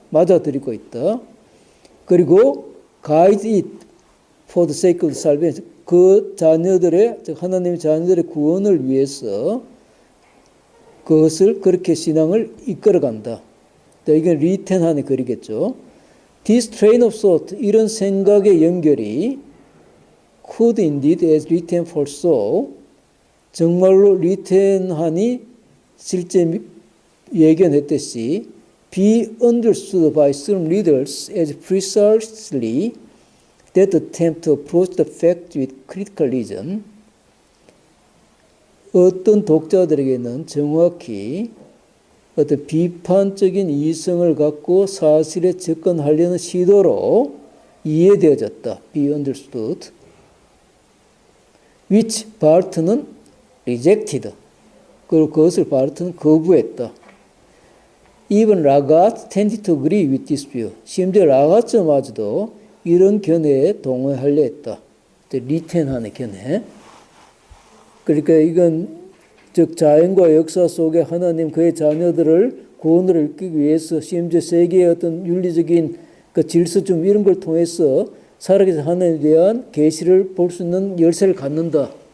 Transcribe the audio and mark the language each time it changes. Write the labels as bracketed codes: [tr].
[ko] 맞아들이고 있다. 그리고 [en] guide it for the sake of salvation. [ko] 그 자녀들의, 즉 하나님의 자녀들의 구원을 위해서 그것을 그렇게 신앙을 이끌어간다. 이건 리텐한의 글이겠죠. [en] This train of thought, [ko] 이런 생각의 연결이 [en] could indeed, as Ritten foresaw, [ko] 정말로 리텐한이 실제 예견했듯이 [en] be understood by some readers as precisely that attempt to approach the fact with critical reason. [ko] 어떤 독자들에게는 정확히 어떤 비판적인 이성을 갖고 사실에 접근하려는 시도로 이해되어졌다. [en] be understood. which 바르트는 rejected. [ko] 그리고 그것을 바르트는 거부했다. [en] Even Lagarde tended to agree with this view. [ko] 심지어 라가츠마저도 이런 견해에 동의하려 했다. 리텐한의 견해. 그러니까 이건 즉 자연과 역사 속에 하나님 그의 자녀들을 구원을 이끌기 위해서 심지어 세계의 어떤 윤리적인 그 질서점 이런 걸 통해서 살아계신 하나님에 대한 계시를 볼 수 있는 열쇠를 갖는다.